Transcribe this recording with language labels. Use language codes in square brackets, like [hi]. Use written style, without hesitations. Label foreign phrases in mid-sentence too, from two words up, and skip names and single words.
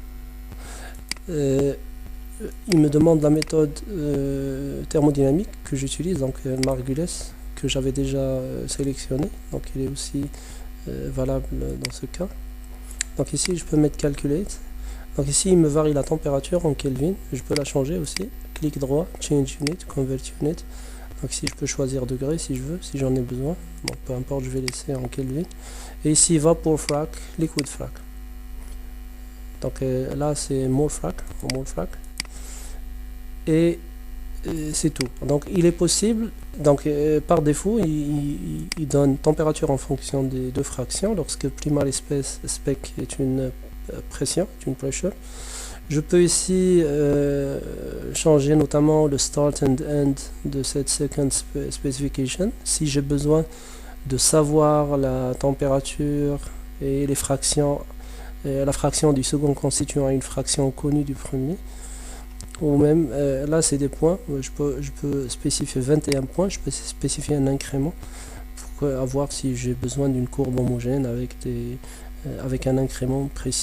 [fr] Il me demande la méthode thermodynamique que j'utilise, donc Margules, que j'avais déjà sélectionné, donc il est aussi valable dans ce cas. Donc ici je peux mettre calculate, donc ici il me varie la température en Kelvin, je peux la changer aussi, clic droit, [en] change unit, convert unit, [fr] donc ici je peux choisir degré si je veux, si j'en ai besoin, bon, peu importe, je vais laisser en Kelvin. Et ici [en] vapor frac, liquid frac, [fr] donc là c'est [en] mole frac, [fr] et c'est tout. Donc il est possible, donc par défaut il donne température en fonction des deux fractions lorsque [en] primary spec [fr] est une pression, une pressure. Je peux ici changer notamment le [en] start and end [fr] de cette [en] second specification [fr] si j'ai besoin de savoir la température et les fractions, la fraction du second constituant une fraction connue du premier. Ou même là c'est des points, je peux spécifier 21 points, je peux spécifier un incrément pour avoir si j'ai besoin d'une courbe homogène avec un incrément précis.